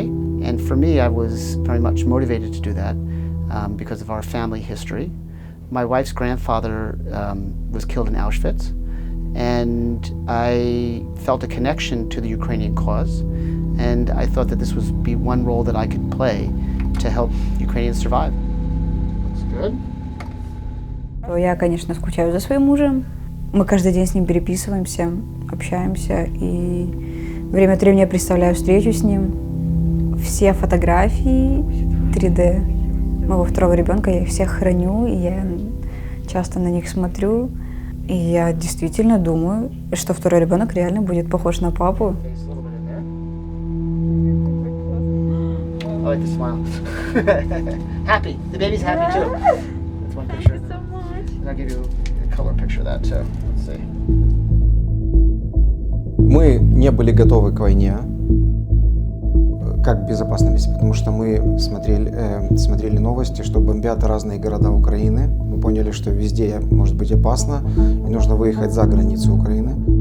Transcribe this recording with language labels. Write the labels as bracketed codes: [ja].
[en] And for me, I was very much motivated to do that because of our family history. My wife's grandfather was killed in Auschwitz, and I felt a connection to the Ukrainian cause. And I thought that this would be one role that I could play to help Ukrainians survive. Looks good. [ru] Я, конечно, скучаю за своим мужем. Мы каждый день с ним переписываемся, общаемся, и время от времени я представляю встречу с ним. Все фотографии 3D моего второго ребенка, я их всех храню, и я часто на них смотрю. И я действительно думаю, что второй ребенок реально будет похож на папу. [en] I like the smile. Happy. The baby's happy too. That's one picture. Thank you so much. And I'll give you a color picture of that too. Let's see. [ru] Мы не были готовы к войне, как к безопасной месте, потому что мы смотрели новости, что бомбят разные города Украины. Мы поняли, что везде может быть опасно, и нужно выехать за границу Украины.